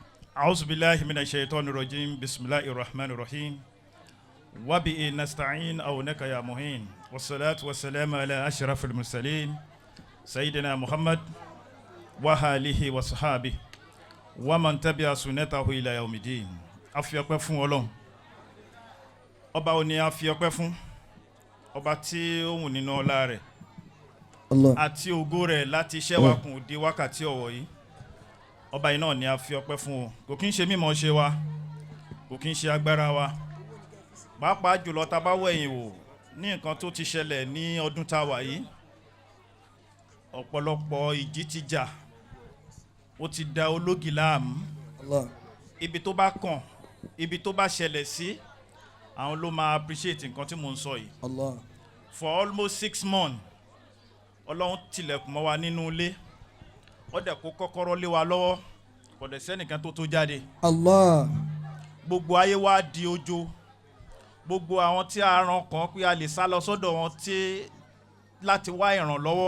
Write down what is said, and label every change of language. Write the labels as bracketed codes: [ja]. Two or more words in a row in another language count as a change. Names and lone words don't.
[ar] أعوذ بالله من الشيطان الرجيم بسم الله الرحمن الرحيم وبه نستعين أونك يا مهين والصلاة والسلام على أشرف المرسلين سيدنا محمد وآله وصحابه ومن تبع سنته إلى يوم الدين. [yo] afi ọpẹ́ fún Ọlọ́run ọba òní afi ọpẹ́ fún ọba tí ó wù nínú ọlá rẹ̀ àti ògo rẹ̀ láti iṣẹ́ wa kùn di wákàtí ọ̀wọ̀ yìí. Ọba yìí náà ni a fi ọpẹ́ fún o. Kò kí ń ṣe mímọ̀ ṣe wa, kò kí ń ṣe agbára wa. Pàápàá jùlọ tá bá wẹ̀yìn wò ní nǹkan tó ti ṣẹlẹ̀ ní ọdún tá wà yìí. Ọ̀pọ̀lọpọ̀ ìjì ti jà, ó ti da ológi láàmú. Ibi tó bá kàn, ibi tó bá ṣẹlẹ̀ sí, àwọn ló máa appreciate nǹkan tí mò ń sọ yìí. [en] For almost 6 months, [yo] Ọlọ́run tilẹ̀kùn mọ́ wa nínú ilé. Ó dẹ̀ kó kọ́kọ́rọ́ lé wa lọ́wọ́, kò dẹ̀ sẹ́nìkan tó jáde. Gbogbo ayé wa di ojo. Gbogbo àwọn tí a ràn kàn pé a lè sá lọ sọ́dọ̀ wọn tí láti wá ìrànlọ́wọ́.